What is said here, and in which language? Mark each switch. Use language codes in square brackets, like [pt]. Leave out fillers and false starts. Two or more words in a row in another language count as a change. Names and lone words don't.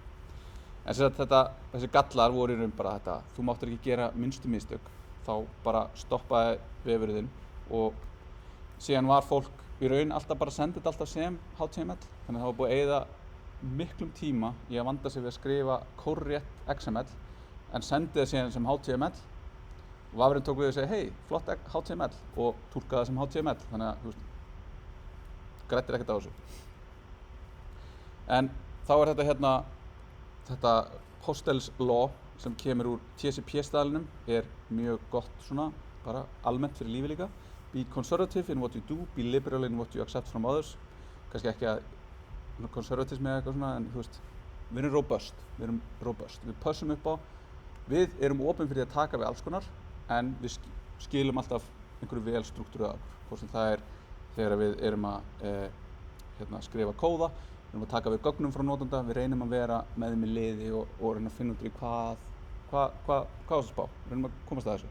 [is] En þessi gallar voru í raun bara þetta, þú máttir ekki gera minnstu mistök, þá bara stoppaði vefurinn og síðan var fólk í raun alltaf bara að senda þetta alltaf sem HTML, þannig að það var búið að eyða miklum tíma í að vanda sig við að skrifa kórrétt XML en sendi það síðan sem HTML og vafurinn tók við og segi, hei, flott HTML og túlkaði það sem HTML, þannig að, þú veist, grættir ekkert á þessu. En þá er þetta hérna, þetta Postels law sem kemur úr TCP-staðlinum er mjög gott svona, bara almennt fyrir lífi líka. [en] Be conservative in what you do, be liberal in what you accept from others. [is] Kannski ekki að konservatismi eða eitthvað svona, en þú veist, við erum robust. Við pössum upp á, við erum opin fyrir að taka við alls konar, en við skilum alltaf einhverju vel struktúrað, hvort sem það er þegar við erum að skrifa kóða, við erum að taka við gögnum frá notanda, við reynum að vera með þeim í liði og reyna að finna út í hvað það spá, við reynum að komast að þessu.